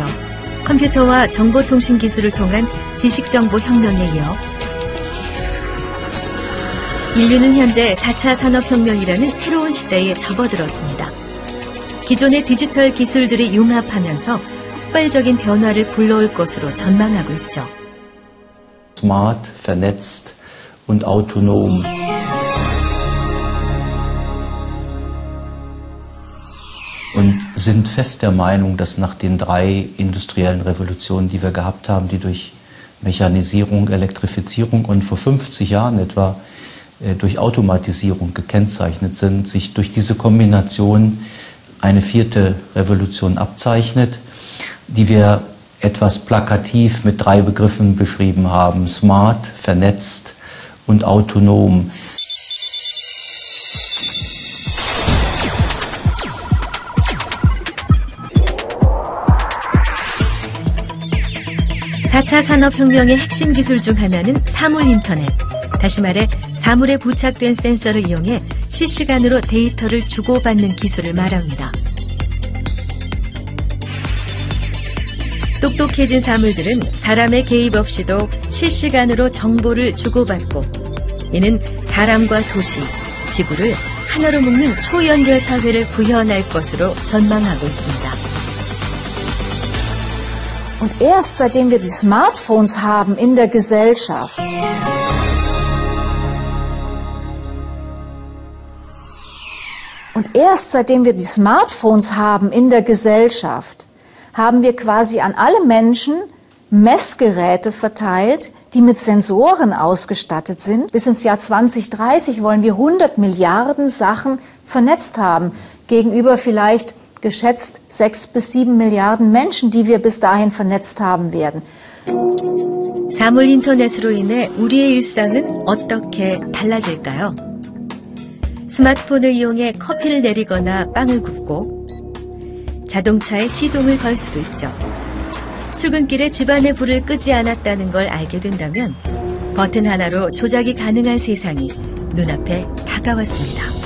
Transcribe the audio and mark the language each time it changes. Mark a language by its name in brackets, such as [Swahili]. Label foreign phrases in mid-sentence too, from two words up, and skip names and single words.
[Korean] 컴퓨터와 정보통신 기술을 통한 지식정보혁명에 이어 인류는 현재 4차 산업혁명이라는 새로운 시대에 접어들었습니다. 기존의 디지털 기술들이 융합하면서 폭발적인 변화를 불러올 것으로 전망하고 있죠. [German] Smart, vernetzt und autonom. Und sind fest der Meinung, dass nach den 3 industriellen Revolutionen, die wir gehabt haben, die durch Mechanisierung, Elektrifizierung und vor 50 Jahren etwa durch Automatisierung gekennzeichnet sind, sich durch diese Kombination eine 4. Revolution abzeichnet, die wir etwas plakativ mit 3 Begriffen beschrieben haben: smart, vernetzt und autonom. [Korean] (4차) 산업혁명의 핵심 기술 중 하나는 사물인터넷. 다시 말해 사물에 부착된 센서를 이용해 실시간으로 데이터를 주고받는 기술을 말합니다. 똑똑해진 사물들은 사람의 개입 없이도 실시간으로 정보를 주고받고, 이는 사람과 도시, 지구를 하나로 묶는 초연결 사회를 구현할 것으로 전망하고 있습니다. [German] Und erst seitdem wir die Smartphones haben in der Gesellschaft, haben wir quasi an alle Menschen Messgeräte verteilt, die mit Sensoren ausgestattet sind. Bis ins Jahr 2030 wollen wir 100 Milliarden Sachen vernetzt haben, gegenüber vielleicht geschätzt 6 bis 7 Milliarden Menschen, die wir bis dahin vernetzt haben werden. [Korean] 사물 인터넷으로 인해 우리의 일상은 어떻게 달라질까요? 스마트폰을 이용해 커피를 내리거나 빵을 굽고, 자동차에 시동을 걸 수도 있죠. 출근길에 집안의 불을 끄지 않았다는 걸 알게 된다면 버튼 하나로 조작이 가능한 세상이 눈앞에 다가왔습니다.